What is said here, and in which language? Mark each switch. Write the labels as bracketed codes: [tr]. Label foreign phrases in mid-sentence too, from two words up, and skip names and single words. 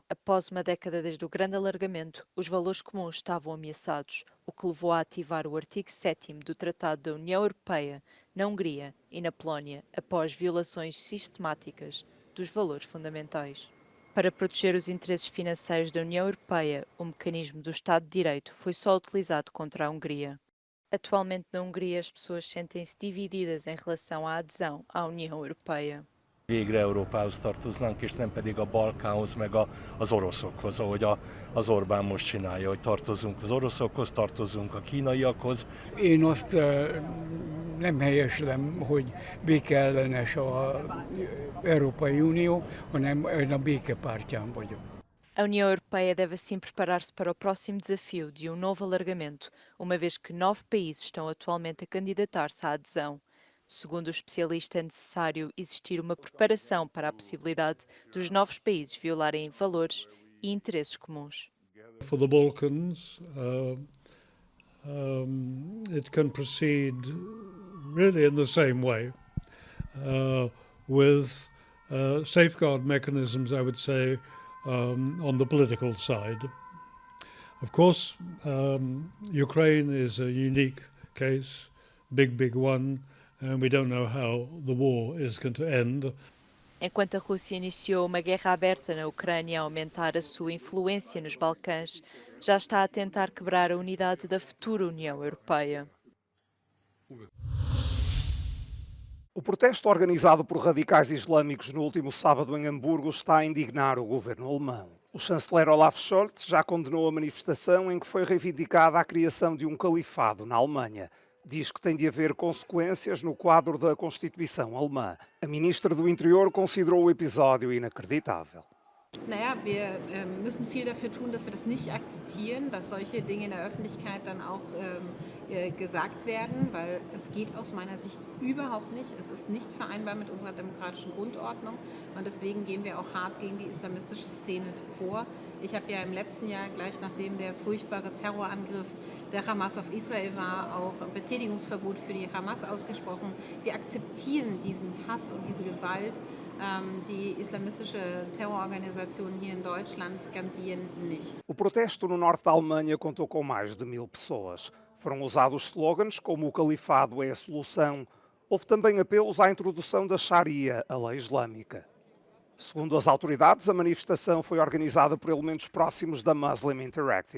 [pt] Após uma década desde o grande alargamento, os valores comuns estavam ameaçados, o que levou a ativar o artigo 7º do Tratado da União Europeia na Hungria e na Polónia, após violações sistemáticas dos valores fundamentais. Para proteger os interesses financeiros da União Europeia, o mecanismo do Estado de Direito foi só utilizado contra a Hungria. Atualmente na Hungria as pessoas sentem-se divididas em relação à adesão à União Europeia. [hu] Végre Európához tartoznánk, és nem pedig a Balkánhoz, meg az oroszokhoz, ahogy az Orbán most csinálja, hogy tartozunk az oroszokhoz, tartozunk a kínaiakhoz. Én azt nem helyeslem, hogy békeellenes az Európai Unió, hanem én a béke pártján vagyok. [pt] A União Europeia deve assim preparar-se para o próximo desafio de um novo alargamento, uma vez que 9 países estão atualmente a candidatar-se à adesão. Segundo o especialista, é necessário existir uma preparação para a possibilidade dos novos países violarem valores e interesses comuns. [en] For the Balkans, it can proceed really in the same way, with safeguard mechanisms, I would say, on the political side. Of course, Ukraine is a unique case, big one, and we don't know how the war is going to end. [pt] Enquanto a Rússia iniciou uma guerra aberta na Ucrânia a aumentar a sua influência nos Balcãs, já está a tentar quebrar a unidade da futura União Europeia. O protesto organizado por radicais islâmicos no último sábado em Hamburgo está a indignar o governo alemão. O chanceler Olaf Scholz já condenou a manifestação em que foi reivindicada a criação de um califado na Alemanha. Diz que tem de haver consequências no quadro da Constituição alemã. A ministra do Interior considerou o episódio inacreditável. [de] Naja, wir müssen viel dafür tun, dass wir das nicht akzeptieren, dass solche Dinge in der Öffentlichkeit dann auch gesagt werden, weil es geht aus meiner Sicht überhaupt nicht. Es ist nicht vereinbar mit unserer demokratischen Grundordnung und deswegen gehen wir auch hart gegen die islamistische Szene vor. Ich habe ja im letzten Jahr, gleich nachdem der furchtbare Terrorangriff der Hamas auf Israel war, auch ein Betätigungsverbot für die Hamas ausgesprochen. Wir akzeptieren diesen Hass und diese Gewalt. Die islamistische Terrororganisationen hier in Deutschland skandieren nicht. [pt] O protesto no norte da Alemanha contou com mais de 1000 pessoas. Foram usados slogans como o califado é a solução. Houve também apelos à introdução da Sharia, a lei islâmica. Segundo as autoridades, a manifestação foi organizada por elementos próximos da Muslim Interactive.